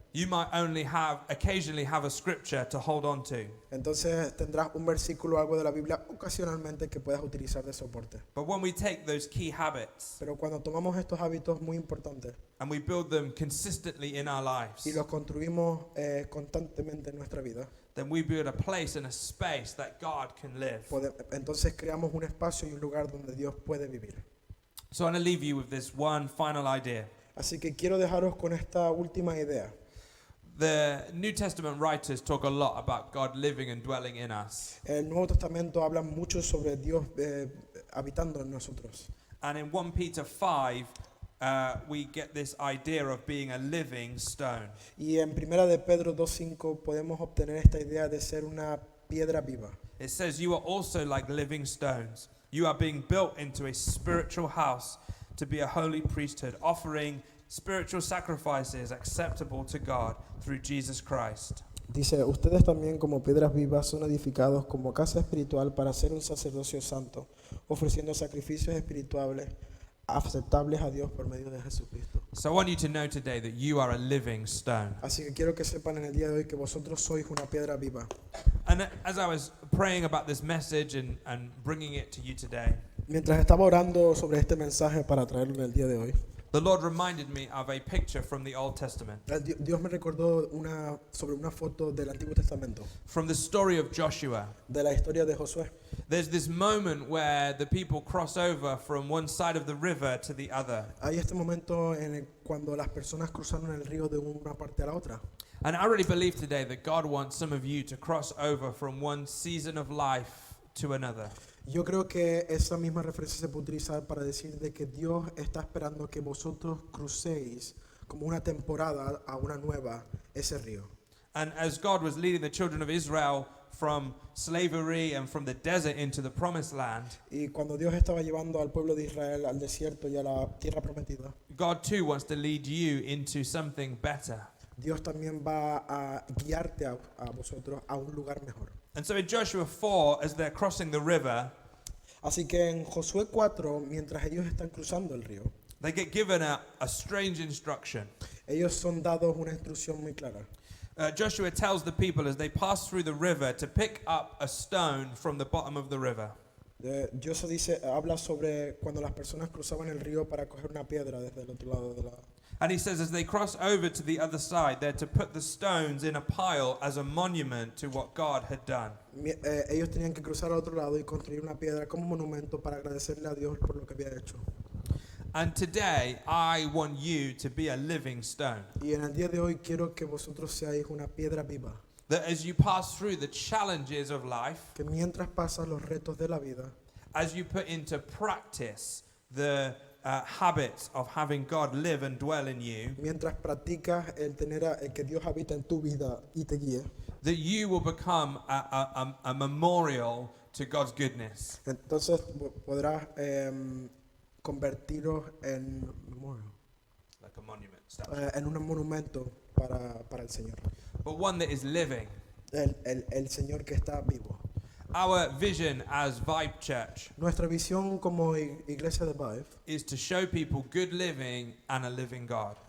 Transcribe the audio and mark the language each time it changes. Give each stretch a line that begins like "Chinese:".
English: you might only occasionally have a scripture to hold on to.
Spanish: entonces tendrás un versículo o algo de la Biblia ocasionalmente que puedas utilizar de soporte.
English: But when we take those key habits
Spanish: Pero cuando tomamos estos hábitos muy importantes
English: and we build them consistently in our lives,
Spanish: y los construimos constantemente en nuestra vida,
English: then we build a place and a space that God can live.
Spanish: entonces creamos un espacio y un lugar donde Dios puede vivir.
English: So I want to leave you with this one final idea.
Spanish: Así que quiero dejaros con esta última idea.
English: The New Testament writers talk a lot about God living and dwelling in us.
Spanish: El Nuevo Testamento habla mucho sobre Dios habitando en nosotros.
English: And in 1 Peter 5, we get this idea of being a living stone.
Spanish: Y en Primera de Pedro 2:5 podemos obtener esta idea de ser una piedra viva.
English: It says, "You are also like living stones. You are being built into a spiritual house to be a holy priesthood, offering spiritual sacrifices acceptable to God through Jesus Christ."
Spanish: Dice, ustedes también como piedras vivas son edificados como casa espiritual para ser un sacerdocio santo, ofreciendo sacrificios espirituales aceptables a Dios por medio de Jesucristo.
English: So I want you to know today that you are a living stone.
Spanish: Así que quiero que sepan en el día de hoy que vosotros sois una piedra viva.
English: And as I was praying about this message and bringing it to you today,
Spanish: Mientras estaba orando sobre este mensaje para traerlo en el día de hoy,
English: the Lord reminded me of a picture from the Old Testament,
Spanish: Dios me recordó sobre una foto del Antiguo Testamento,
English: from the story of Joshua.
Spanish: de la historia de Josué.
English: There's this moment where the people cross over from one side of the river to the other.
Spanish: Hay este momento cuando las personas cruzaron el río de una parte a la otra.
English: And I really believe today that God wants some of you to cross over from one season of life to another.
Spanish: Yo creo que esa misma referencia se puede utilizar para decir de que Dios está esperando que vosotros crucéis como una temporada a una nueva ese río.
English: And as God was leading the children of Israel from slavery and from the desert into the promised land,
Spanish: Y cuando Dios estaba llevando al pueblo de Israel al desierto y a la tierra prometida,
English: God too wants to lead you into something better.
Spanish: Dios también va a guiarte a vosotros a un lugar mejor.
English: And so in Joshua 4, as they're crossing the river,
Spanish: Así que en Josué 4, mientras ellos están cruzando el río,
English: they get given a strange instruction.
Spanish: ellos son dados una instrucción muy clara.
English: Joshua tells the people as they pass through the river to pick up a stone from the bottom of the river.
Spanish: Dios habla sobre cuando las personas cruzaban el río para coger una piedra desde el otro lado de la...
English: And he says as they cross over to the other side, they're to put the stones in a pile as a monument to what God had done.
Spanish: Ellos tenían que cruzar al otro lado y construir una piedra como monumento para agradecerle a Dios por lo que había hecho.
English: And today, I want you to be a living stone.
Spanish: Y en el día de hoy quiero que vosotros seáis una piedra viva.
English: That as you pass through the challenges of life,
Spanish: Que mientras pasas los retos de la vida,
English: as you put into practice the habits of having God live and dwell in you,
Spanish: mientras practicas el que Dios habita en tu vida y te guíe,
English: that you will become a memorial to God's goodness.
Spanish: entonces podrás convertiros en memorial,
English: Like a monument statue.
Spanish: en un monumento para el Señor.
English: But one that is living.
Spanish: El Señor que está vivo.
English: Our vision as Vibe Church
Spanish: Nuestra visión como iglesia de Vive
English: is to show people good living and a living God.